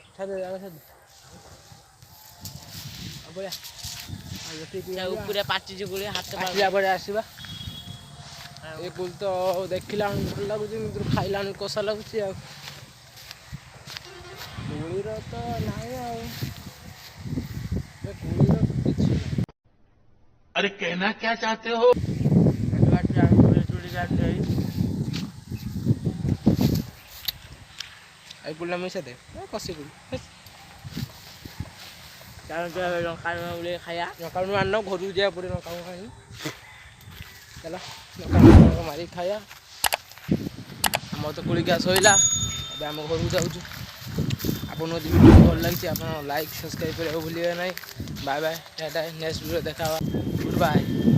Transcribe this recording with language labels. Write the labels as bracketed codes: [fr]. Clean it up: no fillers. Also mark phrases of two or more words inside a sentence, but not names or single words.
[or] ଉପରେ ପାଚିଛି ଗୁଳି ହାତ ଆସିଲା ପରେ ଆସିବା ଏ ଗୁଳି ତ ଦେଖିଲା ଭଲ ଲାଗୁଛି ଏମିତିରୁ ଖାଇଲାଣି କଷା ଲାଗୁଛି ଆଉ କୋଳିର ତ ନାହିଁ ଆଉ କୋଳିର କିଛି ନାହିଁ [hi] अरे कहना क्या चाहते हो? [bn] এই গুলা মিশে দে কষি গুলি [or] ଲଙ୍କା ଲୁଣ ଗୁଳି ଖାଇବା ଲଙ୍କା ଲୁଣ ଆଣିନ ଘରକୁ ଯିବାକୁ ପଡ଼ିବ ଲଙ୍କା ଲୁଣ ଆଣି ଚାଲ ଲଙ୍କା ଲୁଣ ମାରିକି ଖାଇବା ଆମର ତ କୋଳି ଗ୍ୟାସ୍ ସରିଲା ଏବେ ଆମ ଘରକୁ ଯାଉଛୁ ଆପଣଙ୍କୁ ଯଦି ଭିଡ଼ିଓ ଭଲ ଲାଗିଛି ଆପଣ [en] like subscribe [or] କରିବାକୁ ଭୁଲିବେ ନାହିଁ [en] bye bye tata next video [or] ଦେଖା ହେବା [en] good bye